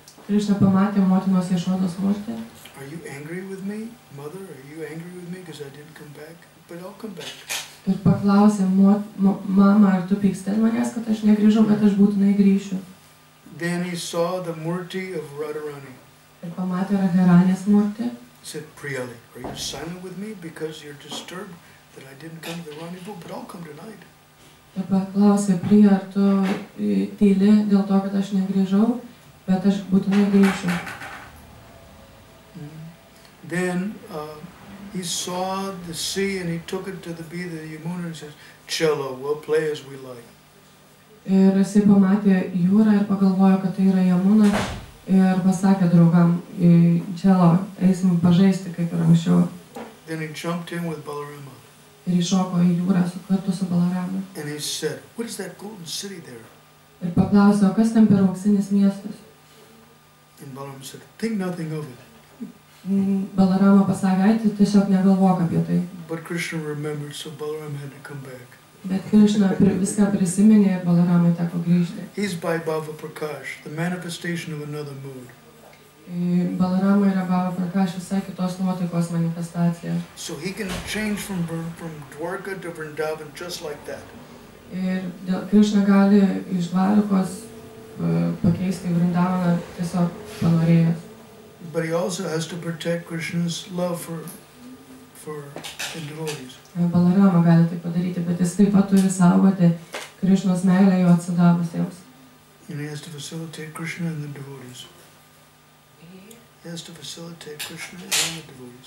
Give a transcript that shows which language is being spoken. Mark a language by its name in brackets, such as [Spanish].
[Lithuanian] Krišna pamatė motinos Jašodos murtį. [English] Are you angry with me, Mother? Are you angry with me because I didn't come back? But I'll come back. [Lithuanian] Ir paklausė, mama, ar tu pyksti ant manęs, kad aš negrįžau, bet aš būtinai grįšiu. [English] Then he saw the murti of Radharani. [Lithuanian] Ir pamatė Radharanės murtį. [English] He said, "Priyali, are you silent with me because you're disturbed that I didn't come to the rendezvous? But I'll come tonight." [Lithuanian] Ir paklausė, Priya, ar tu tyli dėl to, kad aš negrįžau, bet aš būtinai grįšiu. [English] Then he saw the sea and he took it to the beach of the Yamuna and says, "Chalo, we'll play as we like." [Lithuanian] Ir jisai pamatė jūrą ir pagalvojo, kad tai yra Jamuna ir pasakė draugam, Čelo, eisim pažaisti kaip ir anksčiau. [English] Then he jumped in with Balarama. [Lithuanian] Ir iššoko į jūrą kartu su Balarama. [English] And he said, "What is that golden city there?" [Lithuanian] Ir paklausė, o kas ten per auksinis miestas? [English] And Balarama said, "Think nothing of it." [Lithuanian] Balarama pasakė, ai, tai tiesiog negalvok apie tai. [English] But Krishna remembered, so Balarama had to come back. [Lithuanian] Bet Krishna viską prisiminė ir Balaramai teko grįžti. [English] He's by Bhava Prakash, the manifestation of another mood. [Lithuanian] Balarama yra Bhava Prakash, visai kitos nuotaikos manifestacija. [English] So he can change from Dwarka to Vrindavan just like that. [Lithuanian] Ir Krishna gali iš Dvarikos pakeisti į Vrindavaną tiesiog panorėjęs. [English] But he also has to protect Krishna's love for the devotees. [Lithuanian] Balarama gali tai padaryti, bet jis taip pat turi saugoti Krishnos meilę jo atsidavusiems. [English] And he has to facilitate Krishna and the devotees. He has to facilitate Krishna and the devotees.